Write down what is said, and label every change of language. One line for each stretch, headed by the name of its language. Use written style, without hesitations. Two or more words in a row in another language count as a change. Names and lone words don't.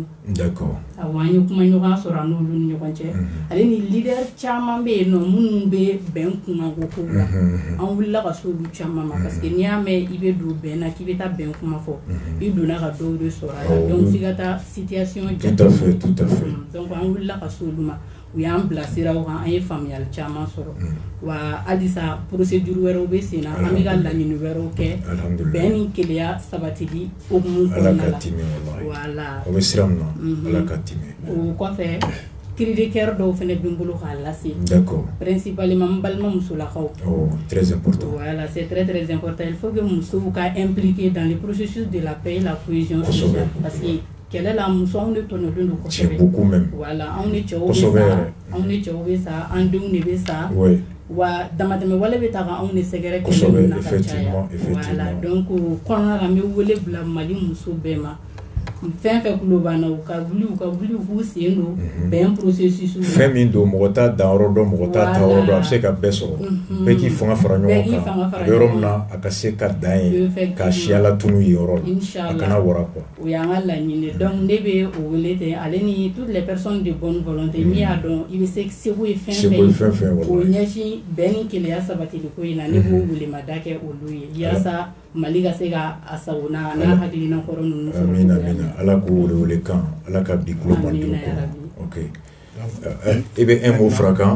French: D'accord.
Bambara: Awɔ an ye kumaɲɔgɔnya sɔrɔ an n'olu ni ɲɔgɔn cɛ ale ni leader caman bɛ yen nɔ minnu bɛ bɛn kunkanko kow la an wulila ka s'olu caman ma parce que n'i y'a mɛn i bɛ don bɛn na k'i bɛ taa bɛn kuma fɔ i donna ka dɔw de sɔrɔ a la donc f'i ka taa situation jate.
French: Tout à fait.
Bambara: Donc an wulila ka s'olu ma u y'an bilasira o kan an ye faamuyali caman sɔrɔ wa halisa procédure wɛrɛw bɛ sen na an bɛ ka laɲini wɛrɛw kɛ bɛn ni keleya sabatili hokumu kɔnɔna la voilà o bɛ sira min na Ala ka timi. O kɔfɛ
French: cri de cœur
Bambara: dɔw fana bɛ n bolo k'a lase.
French: D'accord.
Bambara: Principalement n balima musolakaw.
French: Oh très important. Voilà c'est très important il faut que
Bambara: musow ka
French: impliquer dans le processus de la paix et la cohésion sociale parce que
Bambara: kɛlɛ la muso anw de tɔnɔlen don kosɛbɛ.
French: C'est beaucoup même.
Bambara: Voilà anw ni cɛw bɛ sa an denw de bɛ sa.
French: Oui.
Bambara: Wa damatɛmɛ wale bɛ ta ka anw de sɛgɛrɛ kɛlɛ ninnu na ka caya. Voilà donc o kɔnɔna la n bɛ wele bila Mali muso bɛɛ ma fɛn fɛn kulo b'an na u ka wuli k'u sen don bɛn processus fɛn min don mɔgɔ t'a danyɔrɔ dɔn mɔgɔ t'a taayɔrɔ dɔn a bɛ se ka bɛɛ sɔrɔ bɛɛ k'i fanga fara ɲɔgɔn kan a bɛ yɔrɔ min na a ka se ka dan ye ka siyala tunu ye yɔrɔ la a kana wara quoi o y'an ka laɲini donc ne bɛ o wele ten ale ni
French: toutes les personnes de bonne volonté
Bambara: min y'a dɔn i bɛ se seko ye fɛn fɛn o ɲɛsin bɛn ni kelenya sabatili ko in na ne b'o welemada kɛ olu ye yaasa Mali ka se ka a sagona n'a hakilina kɔrɔ ninnu sɔrɔ. Amina amina ala k'o wele kan ala ka bi kulo man di ok i bɛ
French: un mot
Bambara: fara kan